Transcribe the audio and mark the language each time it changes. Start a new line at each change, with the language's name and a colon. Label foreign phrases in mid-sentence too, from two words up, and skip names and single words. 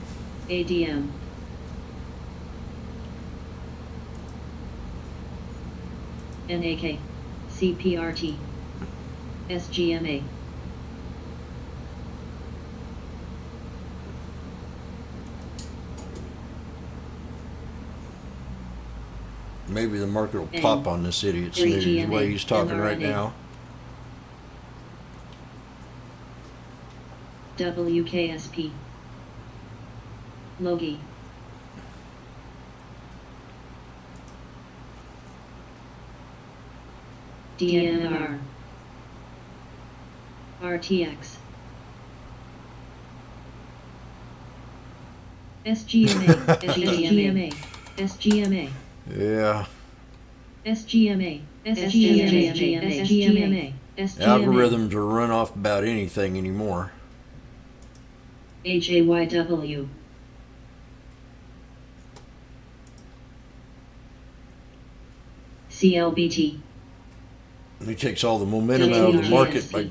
English: ADM, NAK, CPRT, SGMA, Maybe the market will And pop on this idiot snooze the 3GMA, way he's talking right mRNA. now. WKSP, Logi, DNR, RTX, SGMA, SGMA, SGMA, Yeah. SGMA, SGMA, SGMA, SGMA, Algorithms are run off about anything anymore. HAYW, CLBT, He takes all the momentum out of the market by